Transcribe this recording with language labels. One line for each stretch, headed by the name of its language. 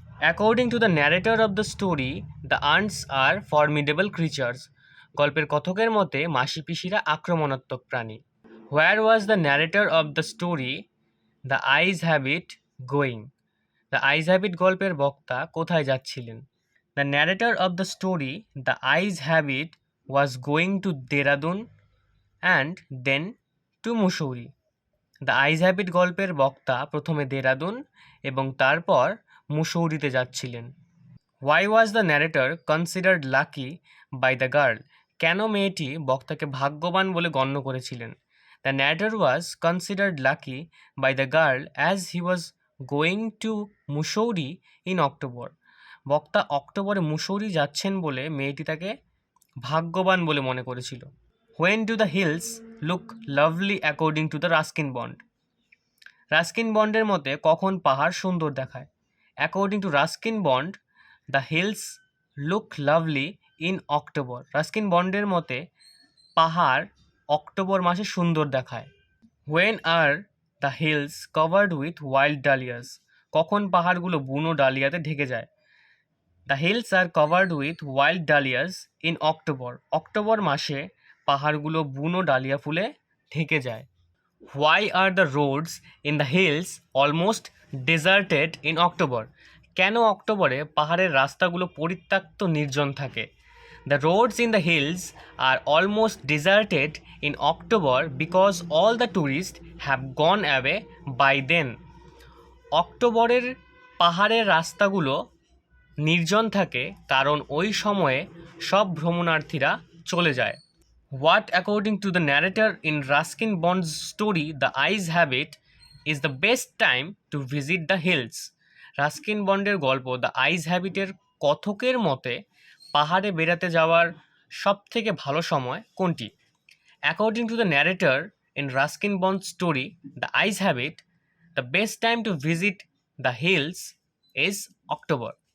English: According to the narrator of the story, the ants are formidable creatures.
Bangla: গল্পের কথকের মতে মাসি পিসিরা আক্রমণাত্মক প্রাণী।
English: Where was the narrator of the story The Eyes Habit going?
Bangla: The Eyes Habit গল্পের বক্তা কোথায় যাচ্ছিলেন?
English: The narrator of the story The Eyes Habit was going to Dehradun and then to Mussoorie.
Bangla: The Eyes Habit গল্পের বক্তা প্রথমে দেরাদুন এবং তারপর মুসৌরিতে যাচ্ছিলেন।
English: Why was the narrator considered lucky by the girl?
Bangla: কেন মেয়েটি বক্তাকে ভাগ্যবান বলে গণ্য করেছিলেন?
English: The narrator was considered lucky by the girl as he was going to Mussoorie in October.
Bangla: বক্তা অক্টোবরে মুসৌরি যাচ্ছেন বলে মেয়েটি তাকে ভাগ্যবান বলে মনে করেছিল।
English: When do the hills look lovely according to the Ruskin bond?
Bangla: Ruskin বন্ডের মতে কখন পাহাড় সুন্দর দেখায়?
English: According to Ruskin Bond, the hills look lovely in October.
Bangla: Ruskin বন্ডের মতে পাহাড় অক্টোবর মাসে সুন্দর দেখায়।
English: When are the hills covered with wild dahlias?
Bangla: কখন পাহাড়গুলো বুনো ডালিয়াতে ঢেকে যায়?
English: The hills are covered with wild dahlias in October.
Bangla: October মাসে পাহাড়গুলো বুনো ডালিয়া ফুলে ঢেকে যায়।
English: Why are the roads in the hills almost deserted in October?
Bangla: কেন অক্টোবরে পাহাড়ের রাস্তাগুলো পরিত্যক্ত নির্জন থাকে?
English: The roads in the hills are almost deserted in October because all the tourists have gone away by then.
Bangla: অক্টোবরের পাহাড়ের রাস্তাগুলো নির্জন থাকে কারণ ওই সময়ে সব ভ্রমণার্থীরা চলে যায়।
English: What, according to the narrator in Ruskin Bond's story, The Eyes Habit, is the best time to visit the hills?
Bangla: Ruskin বন্ডের গল্প দ্য আইস হ্যাবিটের কথকের মতে পাহাড়ে বেড়াতে যাওয়ার সবথেকে ভালো সময় কোনটি?
English: According to the narrator in Ruskin Bond story the eyes have it, the best time to visit the hills is October.